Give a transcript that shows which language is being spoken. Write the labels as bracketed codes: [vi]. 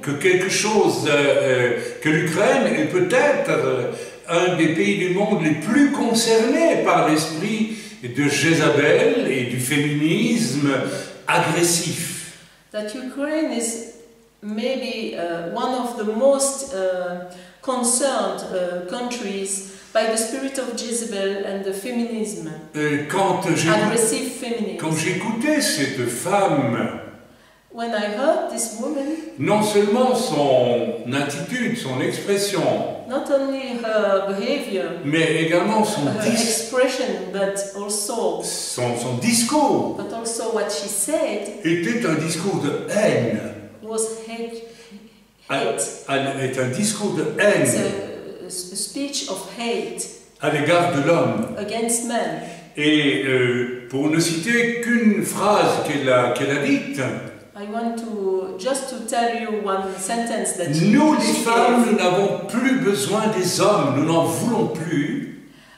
[fr] que quelque chose, que l'Ukraine est peut-être un des pays du monde les plus concernés par l'esprit de Jézabel et du féminisme agressif. [en] that Ukraine is maybe one of the most concerned countries by the spirit of Jezebel and the feminism, aggressive feminism. [fr] Quand j'écoutais cette femme, [en] When I heard this woman, [fr] non seulement son attitude, son expression, [en] not only her behavior, [fr] mais également son [en] expression, but also [fr] discours [en] but also what she said [fr] était un discours de haine. [en] was hate. [fr] Est un discours de [en] It's [fr] haine [en] a speech of hate [fr] à l'égard de l'homme. [en] against men. [fr] Et pour ne citer qu'une phrase qu'elle a dite, [en] I want to just to tell you one sentence that [fr] nous les [en] she [fr] femmes, [en] gave. [fr] nous n'avons plus besoin des hommes, nous n'en voulons plus.